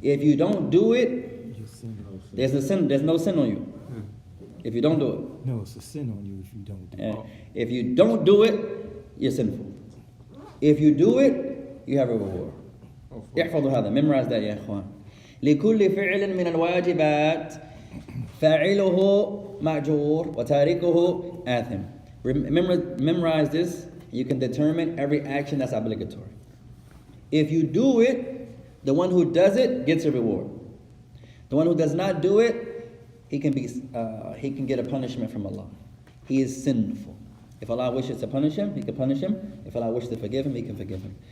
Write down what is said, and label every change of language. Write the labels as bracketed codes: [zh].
[en] If you don't do it, You're sinning. there's a sin. There's no sin on you. If you don't do it. No, it's a sin on you if you don't do it. And if you don't do it, you're sinful. If you do it, you have a reward. [ar] احفظوا هذا. [en] Memorize that يا إخوان. [ar] لكل فعل من الواجبات فاعله مأجور وتاركه آثم. [en] Memorize this. You can determine every action that's obligatory. If you do it, the one who does it gets a reward. The one who does not do it, he can get a punishment from Allah. He is sinful. If Allah wishes to punish him, He can punish him. If Allah wishes to forgive him, He can forgive him.